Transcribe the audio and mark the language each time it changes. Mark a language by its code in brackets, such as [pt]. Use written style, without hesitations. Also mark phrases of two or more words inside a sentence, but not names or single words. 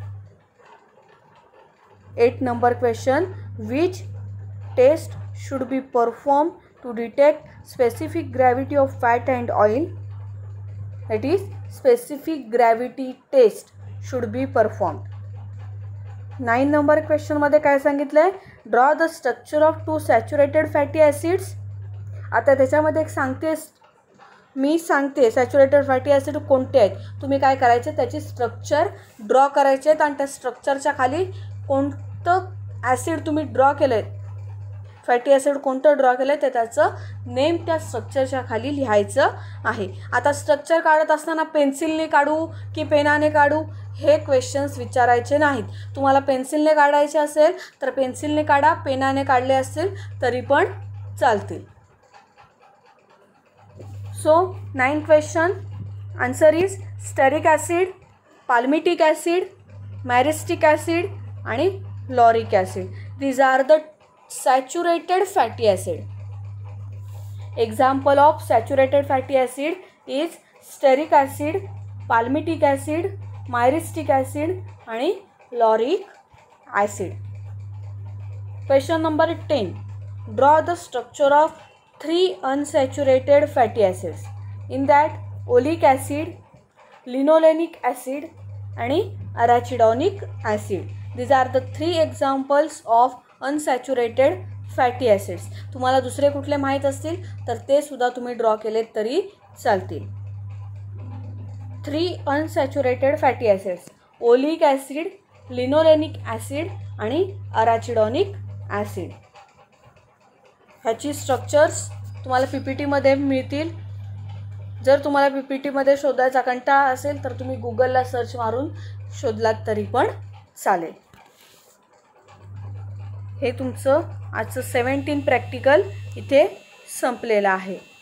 [en] 8 number question. Which test should be performed to detect specific gravity of fat and oil? That is, specific gravity test should be performed. [mr] 9 [en] number question [mr] मध्ये काय सांगितलंय? [en] Draw the structure of 2 saturated fatty acids. [mr] आता त्याच्यामध्ये मी सांगते [en] saturated fatty acid [mr] कोणते आहेत. तुम्ही काय करायचे, त्याची [en] structure draw [mr] करायचे आहेत आणि त्या स्ट्रक्चरच्या खाली कोणतं ॲसिड तुम्ही ड्रॉ केलं आहे, [en] fatty acid [mr] कोणतं ड्रॉ केलं आहे ते त्याचं नेम त्या स्ट्रक्चरच्या खाली लिहायचं आहे. आता स्ट्रक्चर काढत असताना पेन्सिलने काढू की पेनाने काढू हे क्वेश्चन्स विचारायचे नाहीत. तुम्हाला पेन्सिलने काढायचे असेल तर पेन्सिलने काढा, पेनाने काढले असतील तरी पण चालतील. [en] So 9 question answer is stearic acid, palmitic acid, myristic acid आणि lauric acid. These are the saturated fatty acid. Example of saturated fatty acid is stearic acid, palmitic acid, myristic acid आणि lauric acid. Question number 10. Draw the structure of 3 unsaturated fatty acids. In that, oleic acid, linolenic acid आणि arachidonic acid. These are the 3 examples of unsaturated fatty acids. [mr] तुम्हाला दुसरे कुठले माहीत असतील तर ते सुद्धा तुम्ही ड्रॉ केलेत तरी चालतील. [en] 3 unsaturated fatty acids: oleic acid, linolenic acid आणि arachidonic acid. [mr] ह्याची स्ट्रक्चर्स तुम्हाला PPTमध्ये मिळतील. जर तुम्हाला PPTमध्ये शोधायचा कंटाळा असेल तर तुम्ही गुगलला सर्च मारून शोधलात तरी पण चालेल. हे तुमचं आजचं 17 प्रॅक्टिकल इथे संपलेलं आहे.